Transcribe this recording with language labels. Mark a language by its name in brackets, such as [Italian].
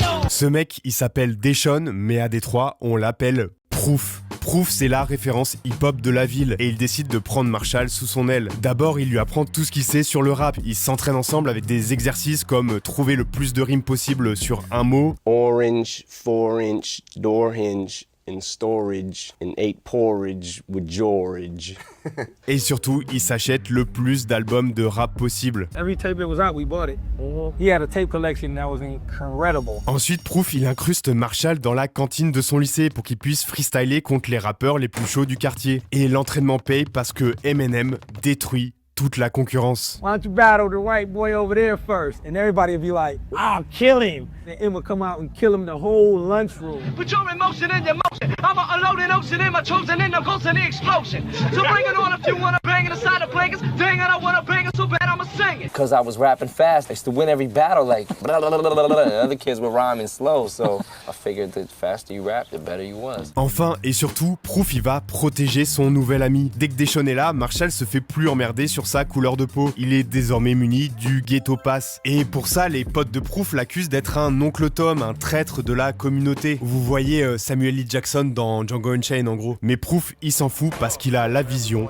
[French] Ce mec, il s'appelle Deshaun, mais à Détroit, on l'appelle Proof. Proof, c'est la référence hip-hop de la ville et il décide de prendre Marshall sous son aile. D'abord, il lui apprend tout ce qu'il sait sur le rap. Ils s'entraînent ensemble avec des exercices comme trouver le plus de rimes possible sur un mot. [English] Orange, 4-inch, door hinge, in storage and ate porridge with George. [French] Et surtout, il s'achète le plus d'albums de rap possible. [English] Every tape that was out, we bought it. He had a tape collection that was incredible. [French] Ensuite, Proof, il incruste Marshall dans la cantine de son lycée pour qu'il puisse freestyler contre les rappeurs les plus chauds du quartier. Et l'entraînement paye parce que Eminem détruit toute la concurrence. [English] Why don't you battle the white boy over there first? And everybody would be like, I'll kill him. And Em would come out and kill him the whole lunchroom. Put your emotion in your motion. I'm a loaded ocean in my chosen in the ghost and the explosion. So bring it on if you wanna bang it aside the plankers. Dang it, I wanna bang it so bad I'ma sing it. Because I was rapping fast, I used to win every battle like blah, blah, blah, blah, blah, blah. And other kids were rhyming slow, so I figured the faster you rap, the better you was. [French] Enfin et surtout, Proof il va protéger son nouvel ami. Dès que Deshaun est là, Marshall se fait plus emmerder sur sa couleur de peau. Il est désormais muni du ghetto pass. Et pour ça, les potes de Proof l'accusent d'être un oncle Tom, un traître de la communauté. Vous voyez Samuel L. Jackson dans Django Unchained en gros. Mais Proof, il s'en fout parce qu'il a la vision.